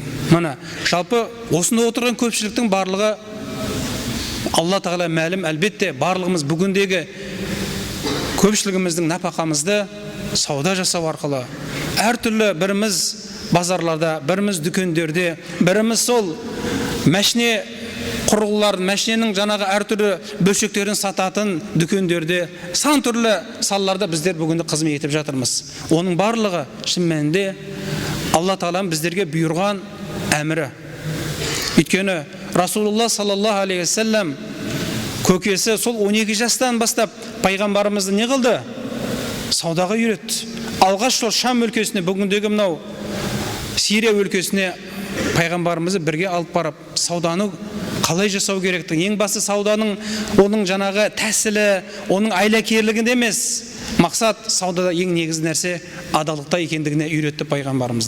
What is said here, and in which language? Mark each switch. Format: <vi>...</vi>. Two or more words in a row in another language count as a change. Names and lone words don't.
<kk>Мына жалпы осында отырған көпшіліктің барлығы Алла Тағала мәлім, әлбетте барлығымыз бүгіндегі көпшілігіміздің нәпақамызды сауда жасау арқылы, әртүрлі біріміз базарларда, біріміз дүкендерде, біріміз сол мәшіне құрылғылардың, мәшіненің жаңағы әртүрлі бөлшектерін сататын дүкендерде, сан түрлі салаларда біздер бүгінде қызмет етіп жатырмыз. Оның барлығы шын мәнінде Алла Тағаланың біздерге бұйырған әмірі. Өйткені Расулулла</kk> <ar>صلى الله عليه وسلم</ar> <kk>көкесі сол 12 жастан бастап пайғамбарымызды не қылды? Саудаға үйретті. Алғаш сол Шам өлкесіне, бүгіндегі мынау Сирия өлкесіне пайғамбарымызды бірге алып барып, сауданы қалай жасау керектігін, ең басты сауданың оның жаңағы тәсілі, оның айлакерлігінде емес, мақсат саудада ең негізгі нәрсе адалдықта екендігіне үйретті пайғамбарымызды.</kk>